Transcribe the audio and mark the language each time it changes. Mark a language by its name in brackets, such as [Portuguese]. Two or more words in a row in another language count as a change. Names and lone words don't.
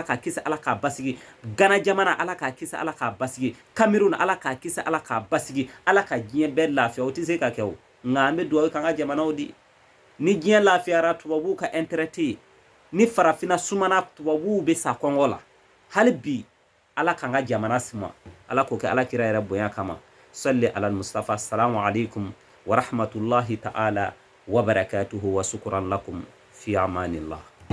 [Bambara] k'a kisi Ala k'a basigi Ghana jamana Ala k'a kisi Ala k'a basigi Cameroun Ala k'a kisi Ala k'a basigi Ala ka diɲɛ bɛɛ lafiya o tɛ se ka kɛ o nka an bɛ dugawu k'an ka jamanaw di ni diɲɛ lafiyara tubabuw ka intérêt tɛ yen ni farafina sumana tubabuw bɛ sa kɔngɔ la hali bi Ala k'an ka jamana suma Ala k'o kɛ alakira yɛrɛ bonya kama [Arabic] صل على المصطفى السلام عليكم ورحمة الله تعالى وبركاته وشكرا لكم في أمان الله